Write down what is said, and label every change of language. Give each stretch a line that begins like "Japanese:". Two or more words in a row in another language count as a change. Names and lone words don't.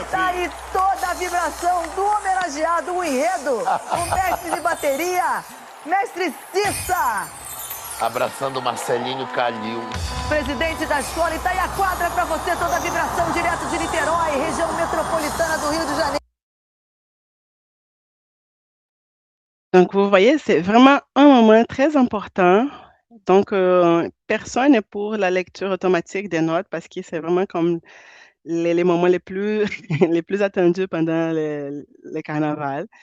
Portuguese: Tá aí toda a vibração do homenageado, o enredo, o mestre de bateria, mestre Cissa. Abraçando Marcelinho Calil. Presidente da escola, e tá aí a quadra pra você, toda a vibração direto de Niterói, região metropolitana do Rio de Janeiro.
French: Donc, vous voyez, c'est vraiment un moment très important. Donc, personne n'est pour la lecture automatique des notes parce que c'est vraiment comme les moments les plus, les plus attendus pendant le carnaval.